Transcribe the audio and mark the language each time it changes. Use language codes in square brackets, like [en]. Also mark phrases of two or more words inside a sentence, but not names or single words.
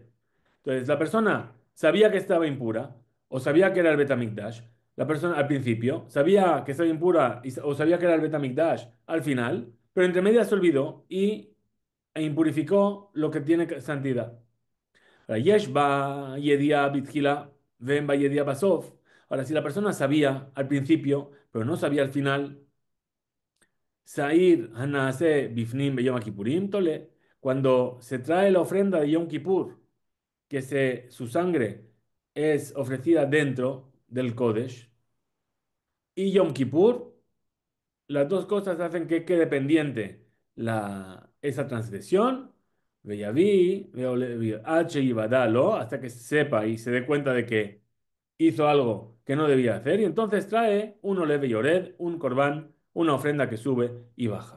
[es] Entonces, la persona sabía que estaba impura, o sabía que era el Betamikdash, la persona al principio, sabía que estaba impura o sabía que era el Betamikdash al final, pero entre medias se olvidó e impurificó lo que tiene santidad. Ahora, [he] יש בה ידיעה בתחילה, ואין בה ידיעה בסוף. [es] Ahora, si la persona sabía al principio, pero no sabía al final, [he] שעיר הנעשה בפנים ביום הכיפורים תולה, cuando [es] se trae la ofrenda de Yom Kippur, su sangre es ofrecida dentro del Kodesh, y Yom Kippur, las dos cosas hacen que quede pendiente esa transgresión, Veyaví, H y Badalo, hasta que sepa y se dé cuenta de que hizo algo que no debía hacer y entonces trae un [he] עולה ויורד, [es] un corbán, una ofrenda que sube y baja.